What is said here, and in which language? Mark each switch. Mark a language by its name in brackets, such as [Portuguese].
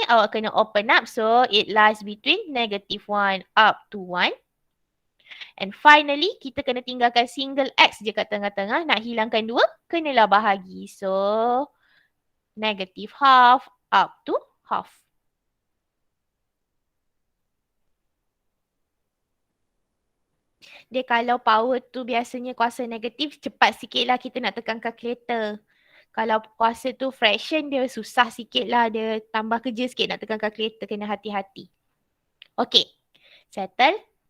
[Malay] Awak kena open up. [English] So it lies between -1 up to 1. [Malay] And finally, kita kena tinggalkan single X je kat tengah-tengah. Nak hilangkan 2, kenalah bahagi. [English] So, negative half up to half. [Malay] Dia kalau power tu biasanya kuasa negatif, cepat sikit lah kita nak tekan kalkulator. Kalau kuasa tu fraction, dia susah sikit lah. Dia tambah kerja sikit nak tekan kalkulator. Kena hati-hati. Okay. Settle.